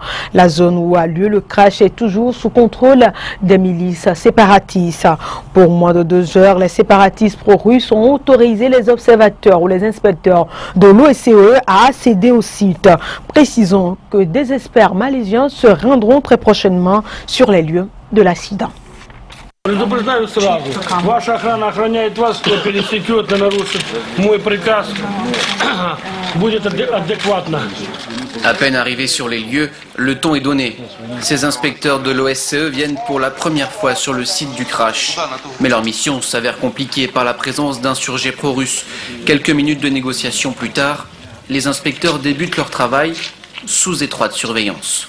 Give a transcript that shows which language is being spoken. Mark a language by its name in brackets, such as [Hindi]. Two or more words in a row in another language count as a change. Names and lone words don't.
[French] La zone où a lieu le crash est toujours sous contrôle des milices séparatistes. Pour moins de 2 heures, les séparatistes pro-russes ont autorisé les observateurs ou les inspecteurs de l'OSCE à accéder au site. Précisons que des experts malaisiens se rendront très prochainement sur les lieux de l'accident. [Russian] Предупреждаю сразу, ваша охрана охраняет вас, кто пересекет и нарушит мой приказ, будет адекватно. [French] À peine arrivés sur les lieux, le ton est donné. Ces inspecteurs de l'OSCE viennent pour la première fois sur le site du crash. Mais leur mission s'avère compliquée par la présence d'insurgés pro-russes. Quelques minutes de négociation plus tard, les inspecteurs débutent leur travail sous étroite surveillance.